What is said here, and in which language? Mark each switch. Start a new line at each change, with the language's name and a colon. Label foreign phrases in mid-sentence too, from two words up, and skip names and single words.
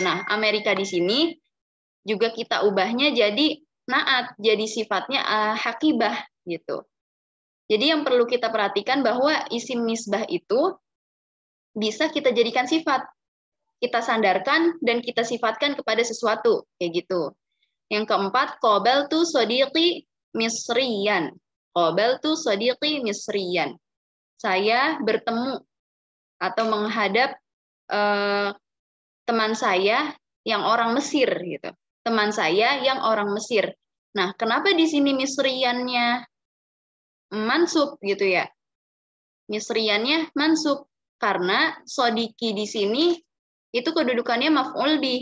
Indonesian: Nah, Amerika di sini juga kita ubahnya jadi naat, jadi sifatnya hakibah gitu. Jadi yang perlu kita perhatikan bahwa isim nisbah itu bisa kita jadikan sifat, kita sandarkan dan kita sifatkan kepada sesuatu, kayak gitu. Yang keempat,
Arabic: قابلت صديقي مصريا. قابلت صديقي مصريا.
Indonesian: Saya bertemu atau menghadap teman saya yang orang Mesir gitu. Teman saya yang orang Mesir. Nah, kenapa di sini misriyannya mansub gitu ya? Misriyannya mansub karena sodiki di sini itu kedudukannya
Arabic: مفعول به.